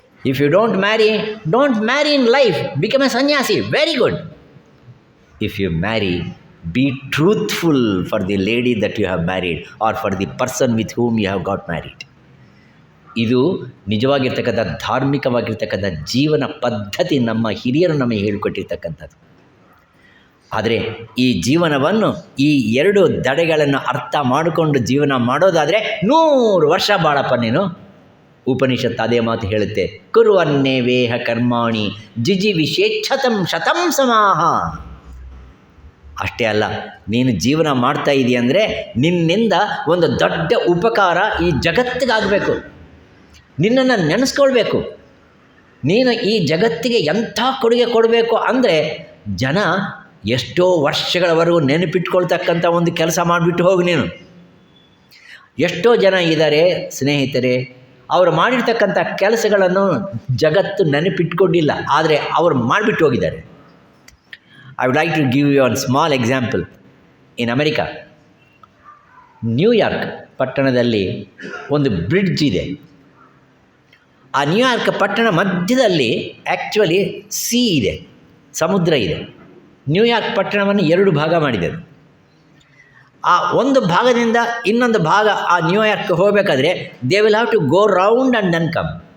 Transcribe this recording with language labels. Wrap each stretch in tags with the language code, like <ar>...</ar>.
<en>If you don't marry in life, become a sanyasi, very good. If you marry, be truthful for the lady that you have married or for the person with whom you have got married.</en> <kn>ಇದು ನಿಜವಾಗಿರ್ತಕ್ಕಂಥ ಧಾರ್ಮಿಕವಾಗಿರ್ತಕ್ಕಂಥ ಜೀವನ ಪದ್ಧತಿ, ನಮ್ಮ ಹಿರಿಯರು ನಮಗೆ ಹೇಳಿಕೊಟ್ಟಿರ್ತಕ್ಕಂಥದ್ದು. ಆದರೆ ಈ ಜೀವನವನ್ನು, ಈ 2 ದಡೆಗಳನ್ನು ಅರ್ಥ ಮಾಡಿಕೊಂಡು ಜೀವನ ಮಾಡೋದಾದರೆ 100 ವರ್ಷ ಬಾಳಪ್ಪ ನೀನು. ಉಪನಿಷತ್ತು ಅದೇ ಮಾತು ಹೇಳುತ್ತೆ,</kn> <sa>ಕುರ್ವನ್ನೇ ವೇಹ ಕರ್ಮಾಣಿ ಜಿಜಿವಿಷೇಚ್ಛತಂ ಶತಂ ಸಮಾಹ.</sa> <kn>ಅಷ್ಟೇ ಅಲ್ಲ, ನೀನು ಜೀವನ ಮಾಡ್ತಾ ಇದೆಯಾ ಅಂದರೆ ನಿನ್ನಿಂದ ಒಂದು ದೊಡ್ಡ ಉಪಕಾರ ಈ ಜಗತ್ತಿಗಾಗಬೇಕು. ನಿನ್ನನ್ನು ನೆನೆಸ್ಕೊಳ್ಬೇಕು. ನೀನು ಈ ಜಗತ್ತಿಗೆ ಎಂಥ ಕೊಡುಗೆ ಕೊಡಬೇಕು ಅಂದರೆ, ಜನ ಎಷ್ಟೋ ವರ್ಷಗಳವರೆಗೂ ನೆನಪಿಟ್ಕೊಳ್ತಕ್ಕಂಥ ಒಂದು ಕೆಲಸ ಮಾಡಿಬಿಟ್ಟು ಹೋಗಿ ನೀನು. ಎಷ್ಟೋ ಜನ ಇದ್ದಾರೆ ಸ್ನೇಹಿತರೆ, ಅವರು ಮಾಡಿರ್ತಕ್ಕಂಥ ಕೆಲಸಗಳನ್ನು ಜಗತ್ತು ನೆನಪಿಟ್ಕೊಂಡಿಲ್ಲ, ಆದರೆ ಅವರು ಮಾಡಿಬಿಟ್ಟು ಹೋಗಿದ್ದಾರೆ.</kn> <en>I would like to give you a small example. In America,</en> <kn>New York ಪಟ್ಟಣದಲ್ಲಿ ಒಂದು ಬ್ರಿಡ್ಜ್ ಇದೆ. ಆ ನ್ಯೂಯಾರ್ಕ್ ಪಟ್ಟಣ ಮಧ್ಯದಲ್ಲಿ ಆ್ಯಕ್ಚುಲಿ ಸೀ ಇದೆ, ಸಮುದ್ರ ಇದೆ. ನ್ಯೂಯಾರ್ಕ್ ಪಟ್ಟಣವನ್ನು 2 ಭಾಗ ಮಾಡಿದೆ. ಆ ಒಂದು ಭಾಗದಿಂದ ಇನ್ನೊಂದು ಭಾಗ ಆ ನ್ಯೂಯಾರ್ಕ್ ಹೋಗಬೇಕಾದ್ರೆ</kn> <en>They will have to go round and then come.</en>